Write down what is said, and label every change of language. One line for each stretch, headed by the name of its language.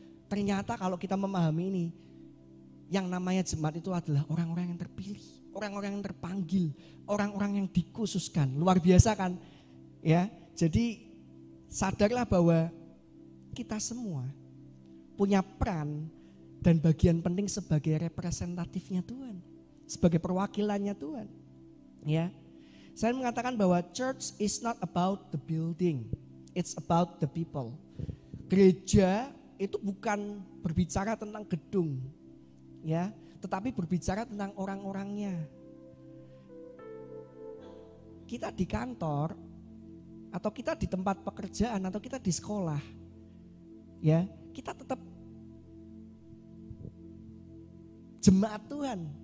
Indonesian: Ternyata kalau kita memahami ini, yang namanya jemaat itu adalah orang-orang yang terpilih, orang-orang yang terpanggil, orang-orang yang dikhususkan. Luar biasa kan? Ya, jadi sadarlah bahwa kita semua punya peran dan bagian penting sebagai representatifnya Tuhan, sebagai perwakilannya Tuhan. Ya, saya mengatakan bahwa
English: church is not about the building, it's about the people.
Indonesian: Gereja itu bukan berbicara tentang gedung, ya, tetapi berbicara tentang orang-orangnya. Kita di kantor, atau kita di tempat pekerjaan, atau kita di sekolah, ya, kita tetap jemaat Tuhan.